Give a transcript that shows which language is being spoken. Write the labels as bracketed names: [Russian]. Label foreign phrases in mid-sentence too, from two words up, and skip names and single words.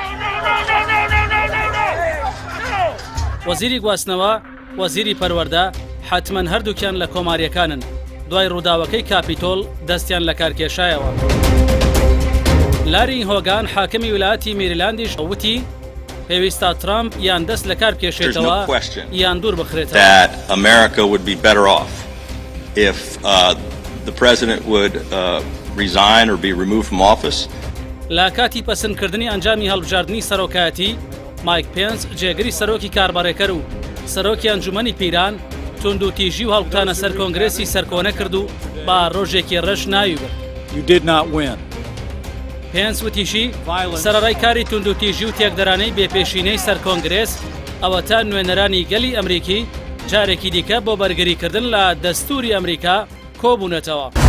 [Central Kurdish] وەزیری گواستنەوە وەزیری پەروەردە حتمەن هەردووکیان لە کۆماریەکانن. دوای ڕووداوەکەی کاپیتۆل دەستیان لە کارکێشایەوە. لاری هۆگان حاکمی ویلایەتی میریلاندیش وتی پێویستە ترامپ یان دەست لە کار بکێشێتەوە یان دوور بخرێتەوە. [English] America would be better off if the president would resign or be removed from office. [Central Kurdish] لە کاتی پەسەندکردنی ئەنجامی هەڵبژاردننی سەرۆکایەتی مایک پێنس جێگری سەرۆکی کاربارێکەر و سەرۆکی ئەنجومەنی پیران تونند و تیژی و هەڵبتانە سەر کۆنگرێسی سەرکۆنە کرد و با ڕۆژێکی ڕەش ناوی برد. پێنس وتیشی سەرەڕای کاری تونند و تیژی و تێکدەرانەی بێپێشینەی سەر کۆنگرێس ئەوە تا نوێنەرانی گەلی ئەمریکی جارێکی دیکە بۆ بەرگریکردن لە دەستوری ئەمریکا کۆبوونەتەوە.